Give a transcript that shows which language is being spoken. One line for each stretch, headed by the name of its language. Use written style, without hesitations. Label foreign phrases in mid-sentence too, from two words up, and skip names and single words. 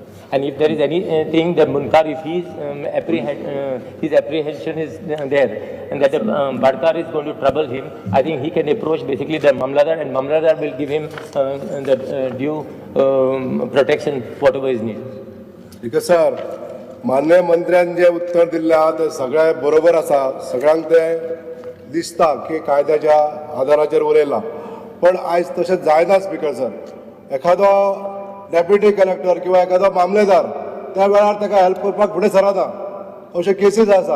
English: And if there is anything, the Munkar, if his apprehension is there, and that the Badkar is going to trouble him, I think he can approach basically the Mamladar, and Mamladar will give him the due protection, whatever is needed.
Konkani: ठीक आहे सर, मान्य मंत्र्यान जे उत्तर दिल्लें आहा ते सगळें बरोबर आसा, सगळ्यांक तें दिसता की कायद्याच्या आधाराचेर उलयलां, पण आयज तशें जायना
English: Speaker sir.
Konkani: एखादो
English: deputy collector
Konkani: किंवा एखादो मामलेदार त्या वेळार ताका हेल्प करपाक फुडें सरना, अशे केसीस आसा.